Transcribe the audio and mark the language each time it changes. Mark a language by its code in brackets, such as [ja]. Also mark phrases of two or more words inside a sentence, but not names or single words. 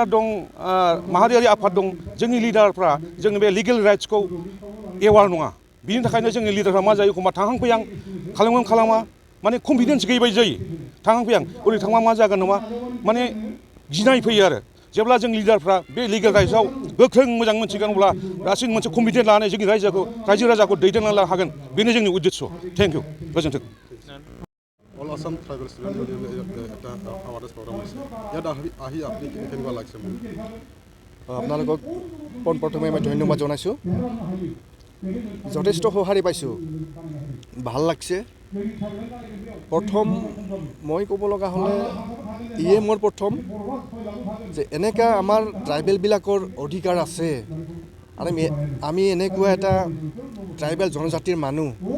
[brx] दं माहारियारि आफाद दं जोंनि लिडारफ्रा जोंनि बे [en] legal rightsखौ [brx] एवार नङा बिनि थाखायनो जोंनि लिडारफ्रा मा जायो एखमबा थांहां फैहां खालामा माने कनफिडेन्स गैयै बायदि जायो थांहां फैहां ओरै थांबा मा जागोन नामा माने गिनाय फैयो आरो जेब्ला जों लिडारफ्रा बे [en] legal rightsआव [brx] गोख्रों मोजां मोनथिगोन अब्ला गासैबो मोनसे कमिटमेन्ट लानानै जोंनि रायजो राजाखौ दैदेनलांनो हागोन बेनो जोंनि उद्देश्य [en] thank you [brx] गोजोन्थों [en] All Assam tribal students [as] এটা [en] awareness program [as] আছে ইয়াত আহি আপুনি কেনেকুৱা লাগিছে আপোনালোকক পোনপ্ৰথমে মই ধন্যবাদ জনাইছোঁ যথেষ্ট সঁহাৰি পাইছোঁ ভাল লাগছে প্ৰথম মই ক'ব লগা হ'লে ইয়ে মোৰ প্ৰথম যে এনেকুৱা আমাৰ ট্ৰাইবেলবিলাকৰ অধিকাৰ আছে আৰু আমি এনেকুৱা এটা ট্ৰাইবেল জনজাতিৰ মানুহ